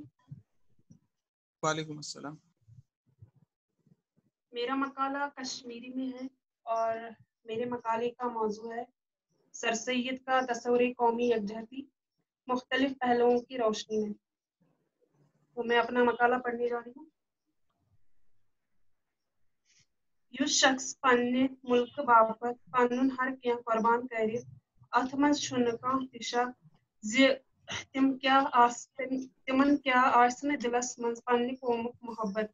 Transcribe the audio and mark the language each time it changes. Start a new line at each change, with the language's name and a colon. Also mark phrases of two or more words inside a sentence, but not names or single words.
Urdu: وعلیکم السلام. میرا مقالہ کشمیری میں ہے اور میرے مقالے کا موضوع ہے سر سید کا تصور قومی یکجہتی مختلف پہلوؤں کی روشنی میں. تو میں اپنا مقالہ پڑھنے جا رہی ہوں.
Kashmiri: یُس شخص پننہِ مُلکہٕ باپتھ پنُن ہر کینٛہہ قۄربان کرِ اتھ منٛز چھُنہٕ کانٛہہ تہِ شک زِ تِمن کیٛاہ آسہِ نہٕ دِلس منٛز پننہِ قومُک محبت.